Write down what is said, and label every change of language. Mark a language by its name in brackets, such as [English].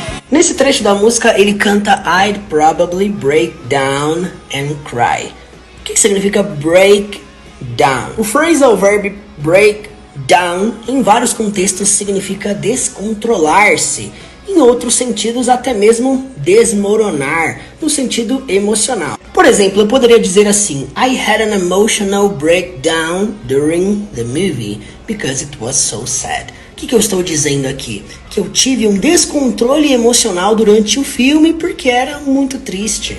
[Portuguese] Nesse trecho da música, ele canta [English] I'd probably break down and cry. [Portuguese] O que significa break down? O phrasal verb break down, em vários contextos, significa descontrolar-se. Em outros sentidos, até mesmo desmoronar, no sentido emocional. Por exemplo, eu poderia dizer assim: [English] I had an emotional breakdown during the movie because it was so sad. [Portuguese] O que eu estou dizendo aqui? Que eu tive um descontrole emocional durante o filme porque era muito triste.